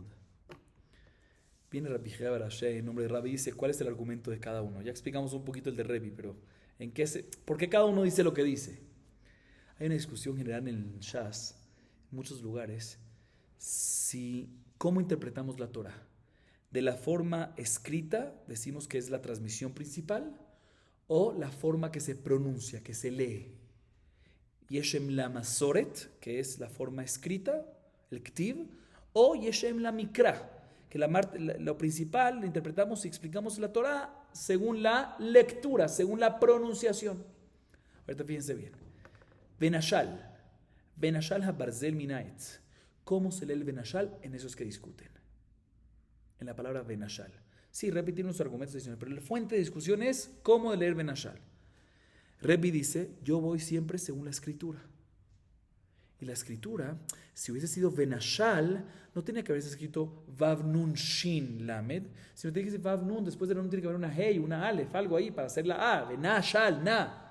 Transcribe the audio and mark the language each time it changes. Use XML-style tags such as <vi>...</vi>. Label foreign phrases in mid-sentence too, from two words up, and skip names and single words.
<es>Viene Rabbi Yehia Barashé en nombre de Rabbi y dice cuál es el argumento de cada uno. Ya explicamos un poquito el de Rebbi, pero ¿por qué cada uno dice lo que dice? Hay una discusión general en el Shas, en muchos lugares, cómo interpretamos la Torah. De la forma escrita, decimos que es la transmisión principal, o la forma que se pronuncia, que se lee.</es> <he>יש אם למסורת,</he> <es>que es la forma escrita, el Ktiv, o</es> <he>יש אם למקרא,</he> <es>que lo principal, lo interpretamos y explicamos la Torah según la lectura, según la pronunciación. Ahorita fíjense bien.</es> <he>ונשל הברזל מן העץ.</he> <es>¿Cómo se lee el Benashal? En esos que discuten. En la palabra Benashal. Sí, Rebbi tiene unos argumentos adicionales, pero la fuente de discusión es cómo leer Benashal. Rebbi dice, yo voy siempre según la escritura. Y la escritura, si hubiese sido Benashal, no tenía que haberse escrito</es> <he>וו נון שין למד,</he> <es>sino tiene que ser</es> <he>וו נון,</he> <es>después de la Nun tiene que haber una Hey, una Aleph, algo ahí para hacer la A, Benashal, Na.</es>